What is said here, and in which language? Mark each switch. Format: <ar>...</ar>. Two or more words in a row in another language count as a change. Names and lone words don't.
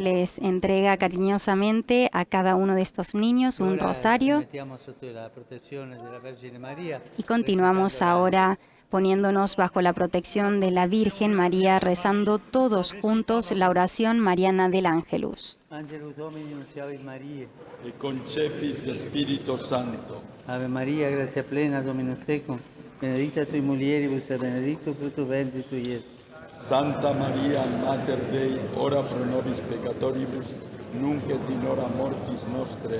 <es>les entrega cariñosamente a cada uno de estos niños un rosario. Y continuamos ahora poniéndonos bajo la protección de la Virgen María, rezando todos juntos la oración mariana del Ángelus.</es> <la>Angelus Domini nunciavit Mariae. E concepit Spiritus Sancto. Ave Maria, gratia plena, Dominus tecum, benedicta tui mulieribus et benedictus fructus ventris tui, Iesus. Santa Maria, Mater Dei, ora pro nobis peccatoribus, nunc et in hora mortis nostre.</la>